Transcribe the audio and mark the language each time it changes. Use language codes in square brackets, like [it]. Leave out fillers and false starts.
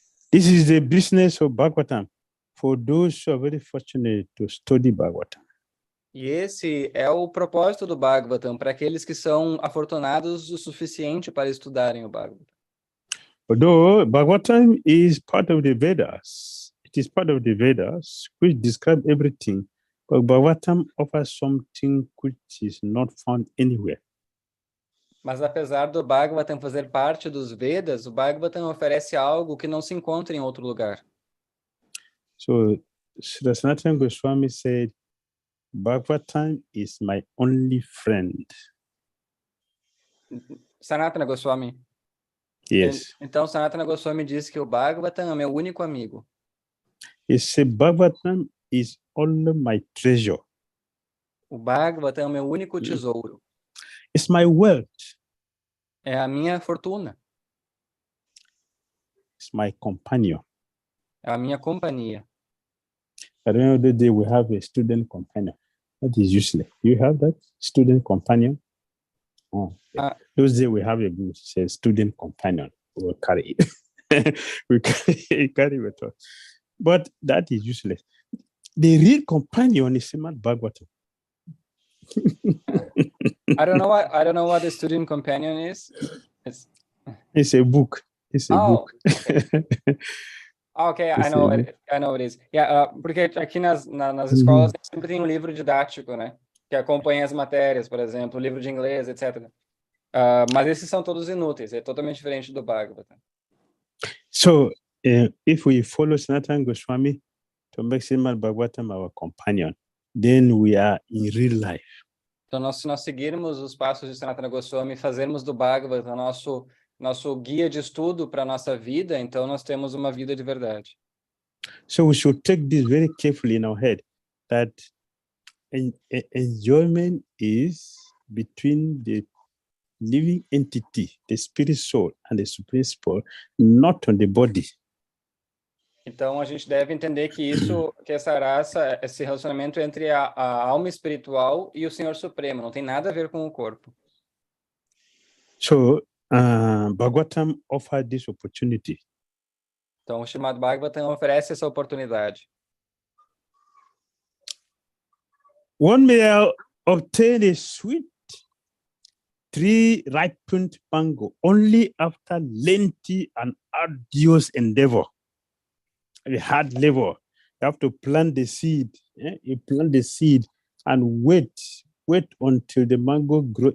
[en] This is the business of Bhagavatam for those who are very fortunate to study Bhagavatam. [pt] E esse é o propósito do Bhagavatam para aqueles que são afortunados o suficiente para estudarem o Bhagavatam. [en] Although Bhagavatam is part of the Vedas, it is part of the Vedas which describe everything, but Bhagavatam offers something which is not found anywhere. [pt] Mas apesar do Bhagavatam fazer parte dos Vedas, o Bhagavatam oferece algo que não se encontra em outro lugar. [en] So Sri Sanatana Goswami said, Bhagavatam is my only friend. Sanatana Goswami. Yes. [pt] Então, Sanatana Goswami diz que o Bhagavatam é meu único amigo. [en] He said, Bhagavatam is only my treasure. [pt] O Bhagavatam é o meu único tesouro. [en] It's my wealth. [pt] É a minha fortuna. [en] It's my companion. [pt] É a minha companhia. [en] I don't know the day we have a student companion. That is useless. You have that student companion? Oh, those days we have a book says student companion. We'll carry it. we carry it. But that is useless. The real companion is Srimad-Bhagavatam. I don't know what the student companion is. It's a book. It's a book. Okay. Ok, I know it is. [pt] Yeah, porque aqui nas escolas sempre tem um livro didático, né? Que acompanha as matérias, por exemplo, livro de inglês, etc. Mas esses são todos inúteis, é totalmente diferente do Bhagavatam. [en] So, if we follow Sanatana Goswami to make Srimad-Bhagavatam our companion, then we are in real life. [pt] Então, se nós seguirmos os passos de Sanatana Goswami, fazermos do Bhagavatam nosso guia de estudo para a nossa vida, então nós temos uma vida de verdade. [en] So we should take this very carefully in our head, that enjoyment is between the living entity, the spirit soul, and the supreme soul, not on the body. [pt] Então, a gente deve entender que essa raça, esse relacionamento entre a alma espiritual e o Senhor Supremo, não tem nada a ver com o corpo. [en] So, Bhagavatam offered this opportunity. [pt] Então, o Srimad-Bhagavatam oferece essa oportunidade. [en] One may obtain a sweet ripened mango only after lengthy and arduous endeavor. A hard labor. You have to plant the seed. You plant the seed and wait until the mango grows.